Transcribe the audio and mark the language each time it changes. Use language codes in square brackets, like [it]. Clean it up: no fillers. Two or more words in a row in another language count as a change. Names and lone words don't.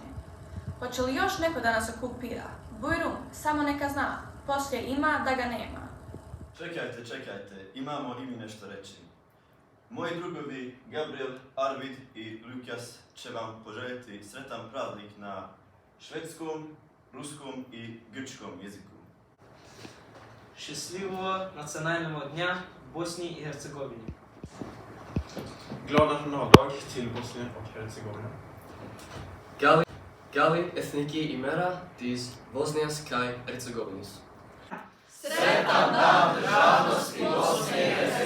[bs] Hoće li još neko da nas okupira? Bujrum, samo neka zna, poslije ima da ga nema. Čekajte, imamo i mi nešto reći. Moji drugovi Gabriel, Arvid i Lukas će vam poželjeti sretan praznik na švedskom, ruskom i grčkom jeziku. [ru] Щасливого национального дня Боснии и Герцеговине. [sv] Glad nationaldag till Bosnien och Hercegovina. [el] Γκάλι εθνική ημέρα της Βοσνίας και Ερζεγοβίνης. [bs] Sretan dan državnosti Bosne i